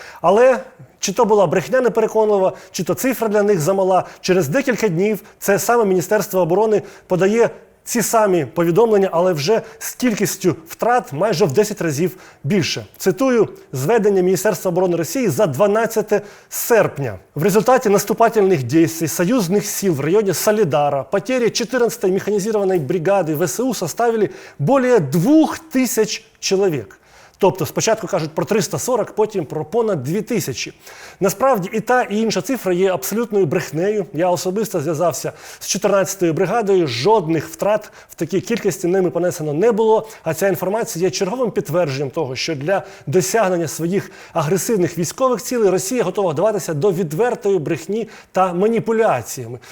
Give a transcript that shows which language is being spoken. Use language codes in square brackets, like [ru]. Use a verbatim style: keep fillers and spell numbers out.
[uk] Але чи то була брехня непереконлива, чи то цифра для них замала, через декілька днів це саме Міністерство оборони подає ці самі повідомлення, але вже з кількістю втрат майже в десять разів більше. Цитую зведення Міністерства оборони Росії за дванадцяте серпня. [ru] В результаті наступательных действий союзных сил в районе Солидара потери четырнадцатой механизированной бригады ВСУ составили более двух тысяч человек. [uk] Тобто спочатку кажуть про триста сорок, потім про понад дві тисячі. Насправді і та, і інша цифра є абсолютною брехнею. Я особисто зв'язався з чотирнадцятою бригадою, жодних втрат в такій кількості ними понесено не було. А ця інформація є черговим підтвердженням того, що для досягнення своїх агресивних військових цілей Росія готова вдаватися до відвертої брехні та маніпуляціями.